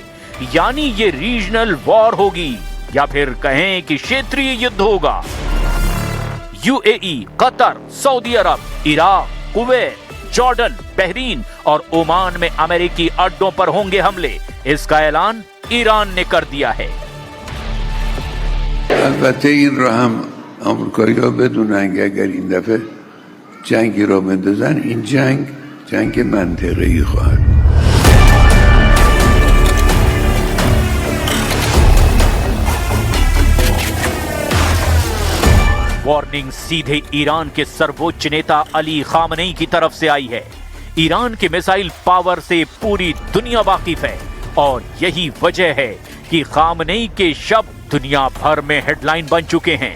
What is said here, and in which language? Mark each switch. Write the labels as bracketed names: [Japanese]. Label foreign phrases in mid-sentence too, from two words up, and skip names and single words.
[Hindi] यानी ये रीजनल वॉर होगी, या फिर कहें कि क्षेत्रीय युद्ध होगा। यूएई, कतर, सऊदी अरब, इराक, कुवैत, जॉर्डन, बहरीन और ओमान में अमेरिकी अड्डों पर होंगे हमले, इसका ऐलान ईरान ने कर दिया है। [Persian] البته این رو هم آمریکایی‌ها بدونن که اگر این دفعه جنگی را بندازن، این جنگ منطقه‌ای خواهد بود. [Hindi] वार्निंग सीधे ईरान के सर्वोच्च नेता अली खामनेई की तरफ से आई है। ईरान के मिसाइल पावर से पूरी दुनिया वाकिफ है और यही वजह है कि खामनेई के शब्द दुनिया भर में हेडलाइन बन चुके हैं।